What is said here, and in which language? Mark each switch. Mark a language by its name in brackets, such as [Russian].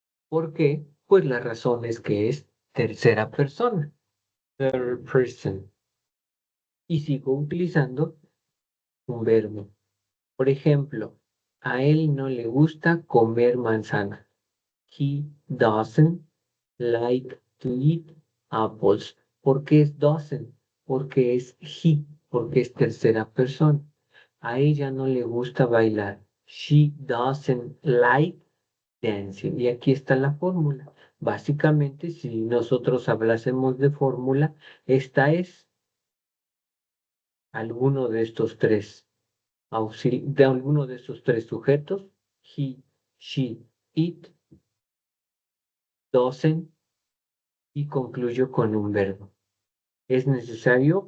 [Spanish] ¿Por qué? Pues la razón es que es tercera persona, third person. Y sigo utilizando un verbo. Por ejemplo, a él no le gusta comer manzana. [English] He doesn't like to eat apples. [Spanish] ¿Por qué es doesn't? Porque es he, porque es tercera persona. A ella no le gusta bailar. [English] She doesn't like dancing. [Spanish] Y aquí está la fórmula. Básicamente, si nosotros hablásemos de fórmula, esta es alguno de estos tres de alguno de estos tres sujetos, he, she, it, doesn't, y concluyo con un verbo. ¿Es necesario?